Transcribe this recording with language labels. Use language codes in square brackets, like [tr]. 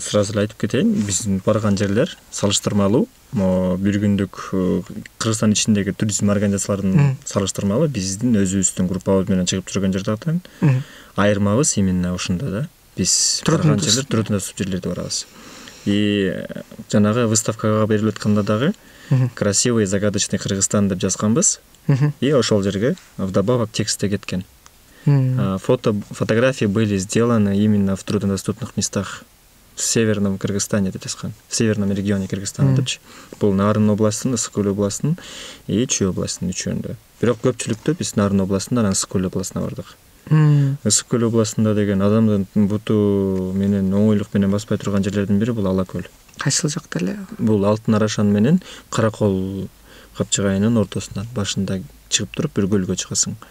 [ky] Сразу эле айтып кетейин, биздин барган жерлер салыштырмалуу, бир күндүк Кыргызстан ичиндеги туризм организацияларынын салыштырмалуу биздин өзүбүздүн группабыз менен чыгып жүргөн жерлерден айырмабыз именно ушунда да. Биз барган жерлер турутунда жерлерде барабыз. И жанагы выставкага берилип атканда дагы [ru] красивый загадочный [ky] Кыргызстан деп жазганбыз. И ошол жерге вдобавок текст да кеткен. [ru] Фотографии были сделаны именно в труднодоступных местах в северном Кыргызстане [ky] деп жазган. [ru] В северном регионе Кыргызстана [ky] депчи. Бул Нарын областынын, Ысык Көл областынын и Чүй областынын үчөөндө. Бирок көпчүлүктө биз Нарын областында, анан Ысык Көл областына бардык. Ысык Көл областында деген адамдын буту менен оңойлук менен баспай турган жерлердин бири бул Ала Көл. Кайсыл жакта эле? Бул Алтын Арашан менен Каракол капчыгайынын ортосунан башында чыгып туруп бир көлгө чыгасың.